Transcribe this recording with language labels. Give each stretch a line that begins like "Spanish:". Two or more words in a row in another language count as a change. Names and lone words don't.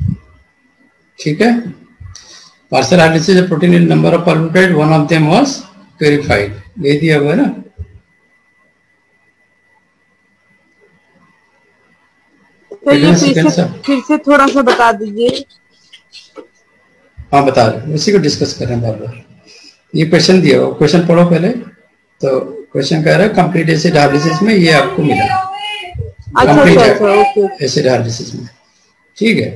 Hindi: ठीक है.
English: Partial hydrolysis of protein in number of polypeptide, one of them was प्योरीफाइड,
Hindi: ये दिया हुआ है ना। तो ये फिर से थोड़ा सा बता दीजिए। हाँ बता रहे, उसी को डिस्कस कर रहे हैं बार बार। ये क्वेश्चन दिया हुआ, क्वेश्चन पढ़ो पहले। तो क्वेश्चन कह रहा है
English: complete acid hydrolysis
Hindi: में ये आपको मिला,
English: complete acid hydrolysis
Hindi: में, ठीक है।